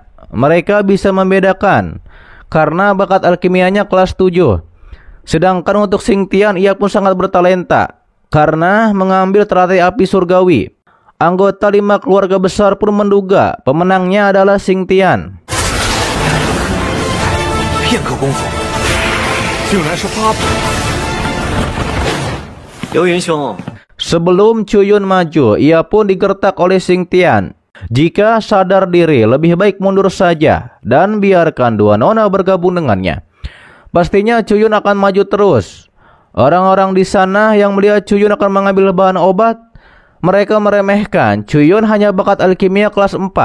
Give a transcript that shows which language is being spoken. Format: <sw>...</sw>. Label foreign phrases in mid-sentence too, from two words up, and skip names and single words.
<id>Mereka bisa membedakan karena bakat alkimianya kelas 7. Sedangkan untuk Xing Tian, ia pun sangat bertalenta karena mengambil teratai api surgawi. Anggota 5 keluarga besar pun menduga pemenangnya adalah Xing Tian.</id> <zh>片刻功夫，竟然是8步。流云兄，</zh> <id>Sebelum Cuyun maju, ia pun digertak oleh Xingtian. Jika sadar diri, lebih baik mundur saja dan biarkan dua nona bergabung dengannya. Pastinya Cuyun akan maju terus. Orang-orang di sana yang melihat Cuyun akan mengambil bahan obat, mereka meremehkan Cuyun hanya bakat alkimia kelas 4.</id>